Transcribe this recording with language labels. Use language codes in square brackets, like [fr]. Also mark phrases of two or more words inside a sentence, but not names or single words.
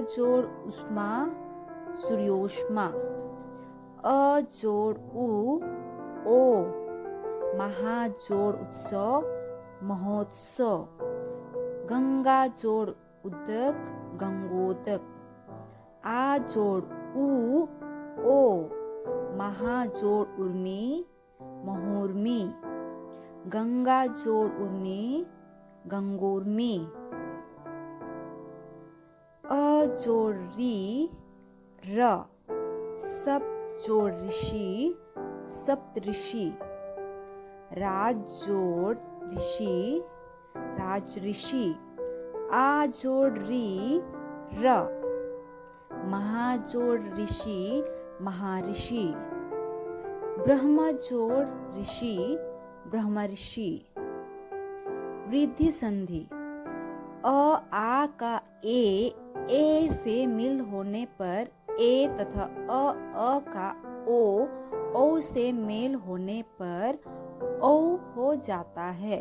[hi] जोड़ उष्मा सूर्योष्मा, अ जोड़ उ ओ, महा जोड़ उत्सव महोत्सव, गंगा जोड़ उदक गंगोदक, आ जोड़ उ ओ, महा जोड़ उर्मी महोर्मी, गंगा जोड़ उर्मी गंगोर्मी, अ जोड़ री र, सप्त जोड़ ऋषि सप्तऋषि, राज जोड़ ऋषि राजऋषि, आ जोड़ री र, महा जोड़ ऋषि महाऋषि, ब्रह्म जोड़ ऋषि ब्रह्मऋषि। वृद्धि संधि अ आ का ए से मिल होने पर ए तथा अ का ओ से मेल होने पर ओ हो जाता है।